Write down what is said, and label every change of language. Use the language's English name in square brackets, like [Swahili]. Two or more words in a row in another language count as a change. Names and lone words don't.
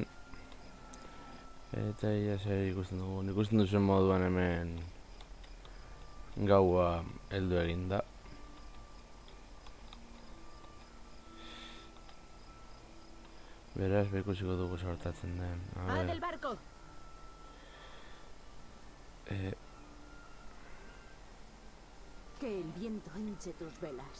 [Basque] Eta ia zer ikusten dugu. Ikusten duzen moduan hemen gaua heldu eginda. Beraz, ikusiko dugu sortatzen den. [Spanish] ¡Al del barco! Que el viento hinche tus velas.